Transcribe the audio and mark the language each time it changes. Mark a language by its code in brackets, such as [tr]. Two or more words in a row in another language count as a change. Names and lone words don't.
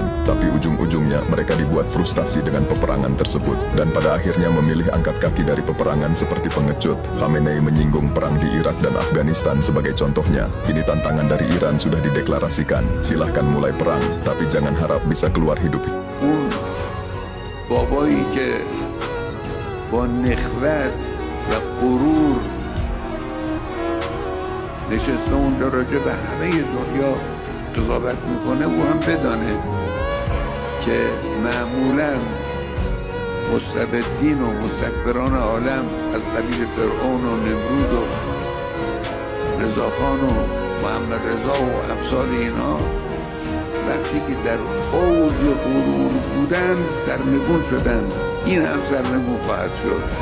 [id] Tapi ujung-ujungnya mereka dibuat frustasi dengan peperangan tersebut, dan pada akhirnya memilih angkat kaki dari peperangan seperti pengecut. Khamenei menyinggung perang di Irak dan Afghanistan sebagai contohnya. Kini tantangan dari Iran sudah dideklarasikan. Silahkan mulai perang, tapi jangan harap bisa keluar hidup. [fa] بابایی که با نخوت و غرور نشسته اونجا راجع به همه دنیا قضاوت میکنه، او هم بدانه که معمولا مستبدین و مستکبران عالم از قبیل فرعون و نمرود و رضاخان و محمد رضا و امثال اینا وقتی که در اوج غرور بودن سرنگون شدن، این هم سرنگون خواهد شد.